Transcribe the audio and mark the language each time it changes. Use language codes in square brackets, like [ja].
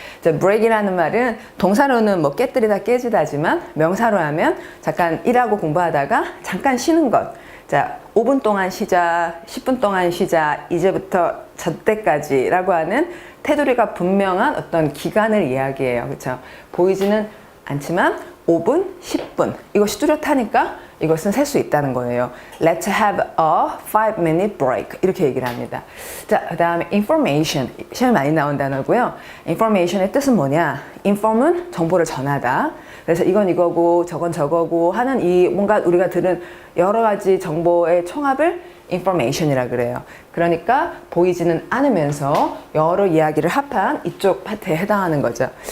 [ko] 자, break이라는 말은 동사로는 뭐 깨뜨리다 깨지다지만 명사로 하면 잠깐 일하고 공부하다가 잠깐 쉬는 것. 자, 5분 동안 쉬자, 10분 동안 쉬자, 이제부터 저때까지라고 하는 테두리가 분명한 어떤 기간을 이야기해요. 그렇죠? 보이지는 않지만 5분, 10분 이것이 뚜렷하니까 이것은 셀 수 있다는 거예요. [en] Let's have a 5-minute break 이렇게 얘기를 합니다. [ko] 자, 그 다음에 information 시험에 많이 나온 단어고요. information의 뜻은 뭐냐? inform은 정보를 전하다. 그래서 이건 이거고 저건 저거고 하는 이 뭔가 우리가 들은 여러 가지 정보의 총합을 information이라 그래요. 그러니까 보이지는 않으면서 여러 이야기를 합한 이쪽 파트에 해당하는 거죠.